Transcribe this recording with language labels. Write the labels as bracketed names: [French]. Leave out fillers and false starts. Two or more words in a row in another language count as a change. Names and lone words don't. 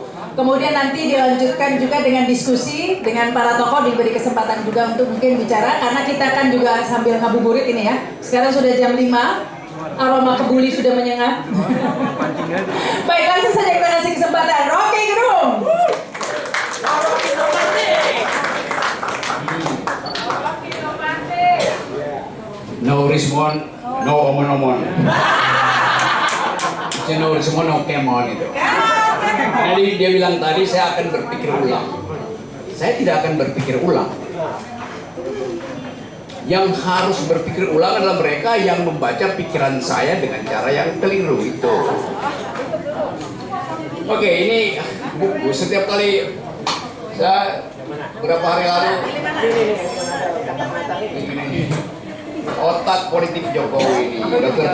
[Indonesian] Kemudian nanti dilanjutkan juga dengan diskusi dengan para tokoh, diberi kesempatan juga untuk mungkin bicara, karena kita kan juga sambil ngabuburit ini ya. Sekarang sudah jam 5, Aroma kebuli sudah menyengat. Baik, langsung saja kita kasih kesempatan Rocky Gerung. [English] No respond, [Indonesian] no omon-omon. [English] No respond, [Indonesian] no kemon itu. Jadi dia bilang tadi saya akan berpikir ulang. Saya tidak akan berpikir ulang. Yang harus berpikir ulang adalah mereka yang membaca pikiran saya dengan cara yang keliru itu. Oke, ini buku setiap kali saya berapa hari lalu ini, Otak Politik Jokowi ini, Dr.